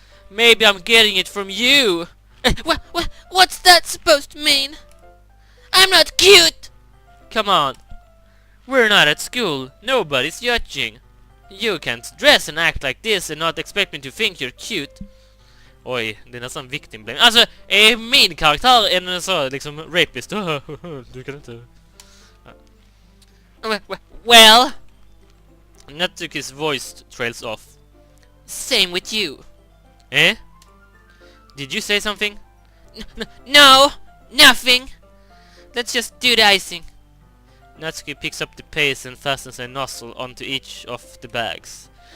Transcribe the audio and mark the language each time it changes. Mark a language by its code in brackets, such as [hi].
[en] Maybe I'm getting it from you! What's that supposed to mean? I'm not cute! Come on. We're not at school. Nobody's judging. You can't dress and act like this and not expect me to think you're cute. [sv] Oj, det är nästan [en] victim blame. [sv] Alltså, är min karaktär en så liksom [en] rapist? [sv] Du kan inte... [en] Well... Natsuki's voice trails off. Same with you. Did you say something? No, nothing. Let's just do the icing. Natsuki picks up the paste and fastens a nozzle onto each of the bags.